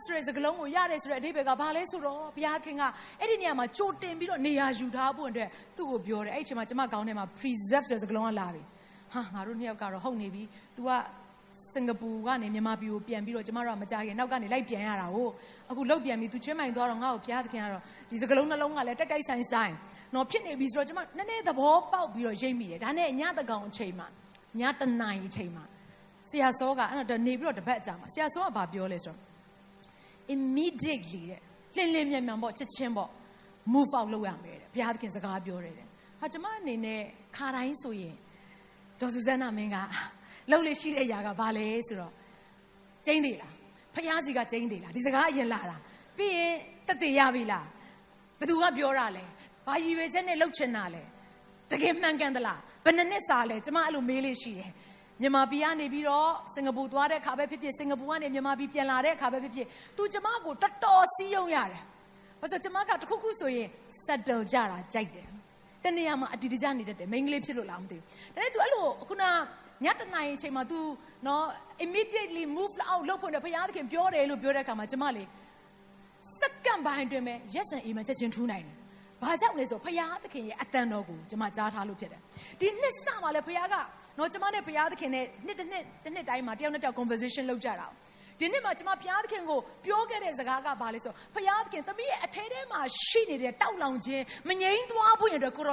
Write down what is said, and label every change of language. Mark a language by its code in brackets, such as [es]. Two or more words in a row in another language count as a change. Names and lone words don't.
[my] ဆိုတဲ့စကားလုံးကိုရတယ်ဆိုတဲ့အဓိပ္ပာယ်ကဘာလဲဆိုတော့ဘုရားခင်ကအဲ့ဒီနေရာမှာကြိုတင်ပြီးတော့နေရာယူထားဖို့အတွက်သူ့ကိုပြောတယ်အဲ့ဒီအချိန်မှာကျမကောင်းထဲမှာ preserve ဆိုတဲ့စကားလုံးကလာပြီဟာငါတို့နှစ်ယောက်ကတော့ဟုတ်နေပြီ तू ကစင်ကာပူကနေမြန်မာပြည်ကိုပြန်ပြီးတော့ကျမတို့ကမကြခင်နောက်ကနေလိုက်ပြန်ရတာဟုတ်အခုလောက်ပြန်ပြီးသူချင်းမိုင်သွားတော့ငါ့ကိုဘုရားသခင်ကတော့ဒီစကလုံးနှလုံးကလည်းတက်တိုက်ဆိုင်နော်ဖြစ်နေပြီဆိုတော့ကျမနည်းနည်းသဘောပေါက်ပြီးတော့ ရိပ်မိတယ်ဒါနဲ့ညတကောင်အချိန်မှာညတနာရီအချိန်မှာဆရာစောကအဲ့တော့နေပြီးတော့တပတ်အကြာမှာဆရာ စောကဘာပြောလဲဆိုတော့ immediately တဲ့လင်းလင်းမြန်မြန်ပေါ့ချက်ချင်းပေါ့ [en] move out [my] လုပ်ရမယ်တဲ့ဘုရားသခင်စကားပြောတယ်တဲ့ဟာကျမအနေနဲ့ခါတိုင်းဆိုရင်ဒေါ်စုဇန်နာမင်းကလှုပ်လေရှိတဲ့အရာကဘာလဲဆိုတော့ကျင်းသေးလားဖျားစီကကျင်းသေးလားဒီစကားအရင်လာတာပြီးရင်တက်သေးရပြီလားဘသူကပြောတာလဲဘာရည်ရွယ်ချက်နဲ့လှုပ်ချင်တာလဲတကယ်မှန်ကန် သလားဘယ်နှစ်စာလဲကျမအဲ့လိုမေးလေးရှိတယ်မြန်မာပြည်ကနေပြီးတော့စင်ကာပူသွားတဲ့အခါပဲဖြစ်ဖြစ်စင်ကာပူကနေမြန်မာပြည်ပြန်လာတဲ့အခါပဲဖြစ်ဖြစ်သူကျမကိုတော်တော်စီးယုံရတယ်ဘာလို့ကျမကတခုခုဆိုရင် settle ကြတာကြိုက်တယ်တနေရာမှာအတီတကြနေတတ်တယ်မိန်းကလေးဖြစ်လို့လားမသိဘူးဒါနဲ့ तू အဲ့လိုခုနညတနာ ရီအချိန်မှာ तू နော် [en] immediately move out [my] လုပ်ဖို့နဲ့ဘုရားသခင်ပြောတယ်လို့ပြောတဲ့အခါမှာကျမလေစက္ကန့်ပိုင်းအတွင်းပဲ [en] yes and amen [my] ချက်ချင်းထူးနိုင်တယ်ဘာကြောင့်လဲဆိုဘုရားသခင်ရဲ့အတန်တော်ကိုကျမကြားထားလို့ဖြစ်တယ်ဒီနှစ်စမှာလဲဘုရားကနော်ကျမနဲ့ဘုရားသခင်နဲ့ နှစ်တိုင်းမှာတယောက်နဲ့တယောက် conversation လုပ်ကြတာဒီနေ့မှာကျမဘုရားသခင်ကိုပြောခဲ့တဲ့စကားကဘာလဲဆိုဘုရားသခင်သမီးရဲ့အထဲထဲမှာရှိနေတဲ့တောက်လောင်ခြင်းမငြိမ်းသွားဖို့ရတဲ့ကို